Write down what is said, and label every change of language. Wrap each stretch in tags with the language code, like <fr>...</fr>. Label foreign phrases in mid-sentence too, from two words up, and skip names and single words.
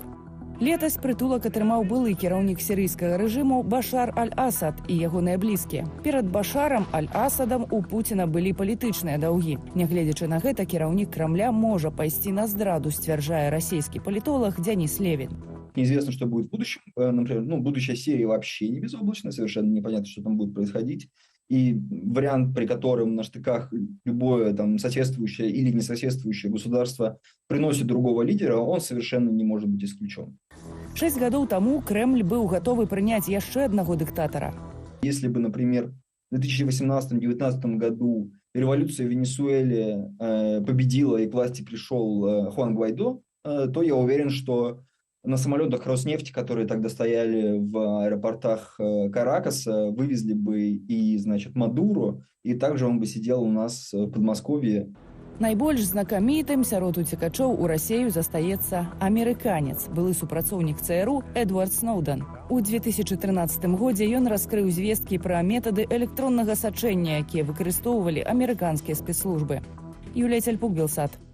<be>Летась прытулак атрымаў былы кіраўнік сірыйскага рэжыму Башар Аль-Асад і ягоныя блізкія. Перад Башарам Аль-Асадам у Пуціна былі палітычныя даўгі. Нягледзячы на гэта, кіраўнік Крамля можа пайсці на здраду, сцвярджае расійскі палітолог Дзяніс Левін.</be> <ru>Неизвестно, что будет в будущем. Например, будущая Сирия вообще не безоблачная, совершенно непонятно, что там будет происходить. И вариант, при котором на штыках любое там соседствующее или несоседствующее государство приносит другого лидера, он совершенно не может быть исключен.</ru> <be>6 гадоў таму Кремль быў гатовы прыняць яшчэ аднаго дыктатара.</be> <ru>Если бы, например, в 2018-2019 году революция в Венесуэле победила и к власти пришел Хуан Гвайдо, то я уверен, что на самолетах Роснефти, которые тогда стояли в аэропортах Каракаса, вывезли бы и, Мадуро, и также он бы сидел у нас в Подмосковье.</ru> <be>Найбольш знакамітым сярод уцекачоў у Расію застаецца амерыканец, былы супрацоўнік ЦРУ Эдвард Сноуден. У 2013 годзе ён раскрыў звесткі пра метады электроннага сачэння, якія выкарыстоўвалі амерыканскія спецслужбы. Юлія Цяльпук, Белсат.</be>